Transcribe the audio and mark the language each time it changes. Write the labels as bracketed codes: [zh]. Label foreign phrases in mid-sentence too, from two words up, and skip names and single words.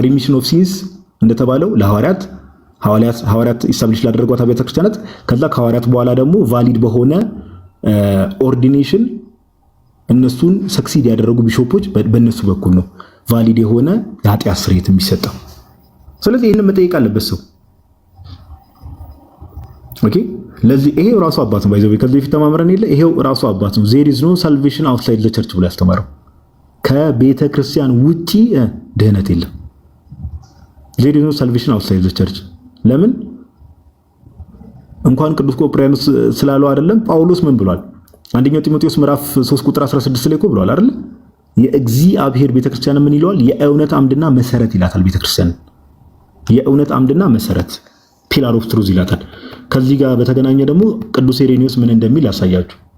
[en] remission of sins [am] እንደተባለው ለሐዋርያት ኢስታብሊሽ ላደረጓት ቤተክርስቲያናት ከዛ ከሐዋርያት በኋላ ደግሞ ቫሊድ በሆነ ኦርዲኔሽን እነሱን ሰክሲድ ያደረጉ ቢሾፖች በእነሱ በኩል ነው ቫሊድ የሆነ የኃጢአት ስርየት የሚሰጠው። ስለዚህ ይህንን መጠየቅ አለበት ሰው። ለዚህ ይሄው ራሱ አባት ነው ባይዘው ከዚህ በፊት ተማምረን የለ ይሄው ራሱ አባት ነው። [en] there is no salvation outside the church [am] ብሎ ያስተማረው ከቤተ ክርስቲያን ውጪ ድህነት የለም። [en] there is no salvation outside the church። [am] ለምን እንኳን ቅዱስ ቆጵርያኖስ ስላለው አይደለም ጳውሎስ ምን ብሏል? አንደኛው ጢሞቴዎስ ምዕራፍ 3 ቁጥር 16 ላይ እኮ ብሏል አይደል? የእግዚአብሔር ቤተክርስቲያን ምን ይለዋል? የእውነት አምድና መሰረት ይላታል። ቤተክርስቲያን የእውነት አምድና መሰረት [en] pillar of truth [am] ይላታል። ከዚህ ጋር በተገናኘ ደግሞ ቅዱስ ኢሬኒዮስ ምን እንደሚል ያሳያችሁ።